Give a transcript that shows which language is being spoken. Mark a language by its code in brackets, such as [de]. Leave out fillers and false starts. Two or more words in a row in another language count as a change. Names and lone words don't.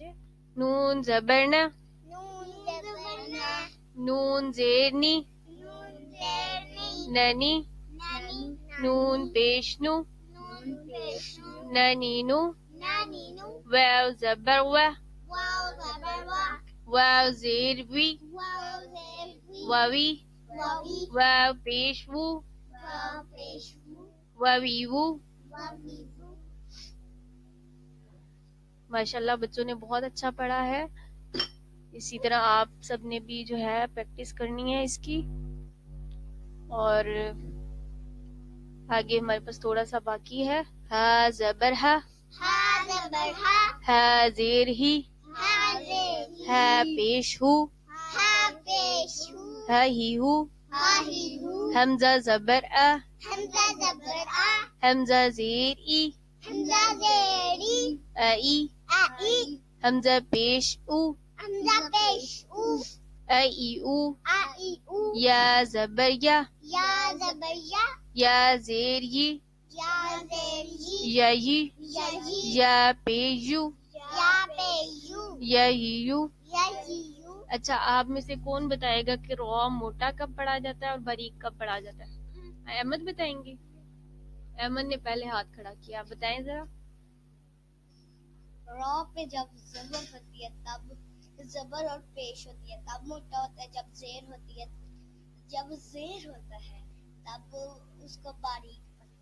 [ur] نون زبر نا نون زبر نا نون زیر نی نون زیر نی ننی نانی نون پیش نو نون پیشمو ننینو نانینو واو زبر و واو زبر وا واو زیر وی واو زیر وی ووی واوی واو پیش وو واو پیشمو وویوو. واویوو [ar] ماشاء اللہ [ur] بچوں نے بہت اچھا پڑھا ہے. اسی طرح آپ سب نے بھی جو ہے پریکٹس کرنی ہے اس کی. اور آگے ہمارے پاس تھوڑا سا باقی ہے. ہا زبر ہا ہا زبر ہا ہا زیر ہی ہا زیر ہا پیش ہو ہا پیشو ہا ہی ہو ہا ہی ہو حمزہ زبر ا حمزہ زبر آ حمزہ زیر ای حمزہ زیری ای ای حمزہ پیش او حمزہ پیش او ای او ای او یا زبر یا یا زبر یا زیر ی یا زیر یا ی یا یا پیشو یا پیشو یا یو. یا یو اچھا آپ میں سے کون بتائے گا کہ رو موٹا کب پڑھا جاتا ہے اور باریک کب پڑھا جاتا ہے؟ احمد بتائیں گے؟ احمد نے پہلے ہاتھ کھڑا کیا، آپ بتائیں ذرا. را پہ جب زبر ہوتی ہے تب زبر اور پیش ہوتی ہے تب موٹا ہوتا ہے، جب زیر ہوتی ہے جب زیر ہوتا ہے تب اس کو باریک ہوتا ہے.